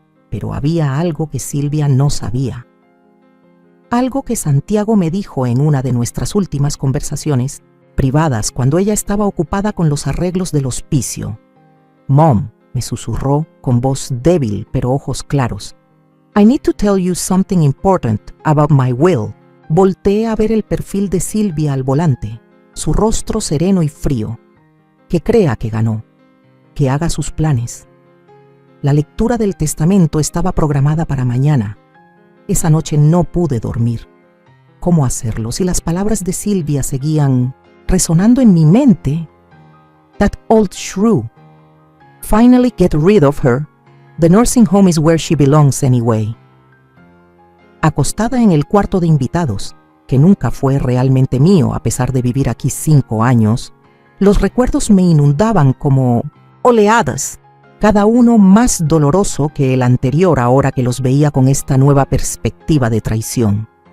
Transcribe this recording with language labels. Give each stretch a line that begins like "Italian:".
Spanish: Pero había algo que Silvia no sabía. Algo que Santiago me dijo en una de nuestras últimas conversaciones privadas cuando ella estaba ocupada con los arreglos del hospicio.
English: "Mom",
Spanish: me susurró con voz débil pero ojos claros.
English: "I need to tell you something important about my will".
Spanish: Volteé a ver el perfil de Silvia al volante, su rostro sereno y frío. Que crea que ganó, que haga sus planes. La lectura del testamento estaba programada para mañana. Esa noche no pude dormir. ¿Cómo hacerlo si las palabras de Silvia seguían resonando en mi mente?
English: "That old shrew. Finally get rid of her. The nursing home is where she belongs anyway".
Spanish: Acostada en el cuarto de invitados, que nunca fue realmente mío a pesar de vivir aquí 5 años, los recuerdos me inundaban como oleadas, cada uno más doloroso que el anterior ahora que los veía con esta nueva perspectiva de traición.